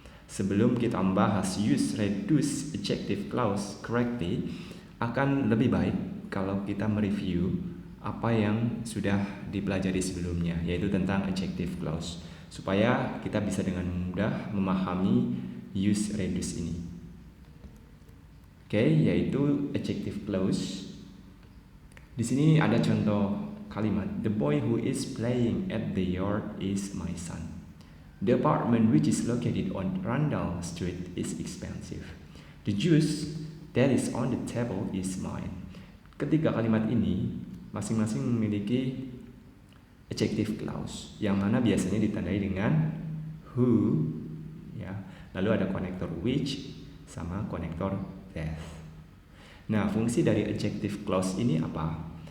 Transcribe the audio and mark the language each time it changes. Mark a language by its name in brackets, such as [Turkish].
[Indonesian] Sebelum kita membahas [English] use reduced adjective clause correctly, [Indonesian] akan lebih baik kalau kita mereview apa yang sudah dipelajari sebelumnya, yaitu tentang adjective clause, supaya kita bisa dengan mudah memahami use reduced ini. Oke, yaitu adjective clause. Di sini ada contoh kalimat, [English] the boy who is playing at the yard is my son. The apartment which is located on Randall Street is expensive. The juice that is on the table is mine. [Indonesian] Ketiga kalimat ini masing-masing memiliki adjective clause yang mana biasanya ditandai dengan who, ya. Lalu ada konektor which sama konektor that. Nah, fungsi dari adjective clause ini apa?